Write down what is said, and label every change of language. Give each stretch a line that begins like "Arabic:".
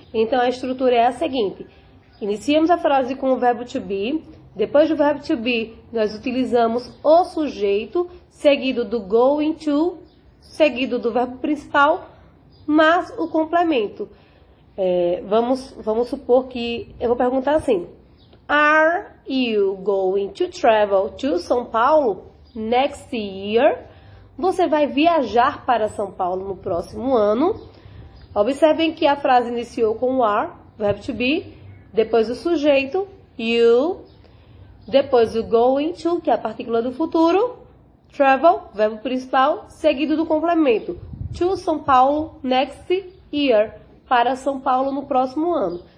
Portuguese: Então, a estrutura é a seguinte. Iniciamos a frase com o verbo to be. Depois do verbo to be, nós utilizamos o sujeito, seguido do going to, seguido do verbo principal, mais o complemento. Vamos supor que eu vou perguntar assim.
English: Are you going to travel to São Paulo next year?
Portuguese: Você vai viajar para São Paulo no próximo ano. Observem que a frase iniciou com o are, verbo to be, depois o sujeito, you, depois o going to, que é a partícula do futuro, travel, verbo principal, seguido do complemento,
English: to São Paulo next year,
Portuguese: para São Paulo no próximo ano.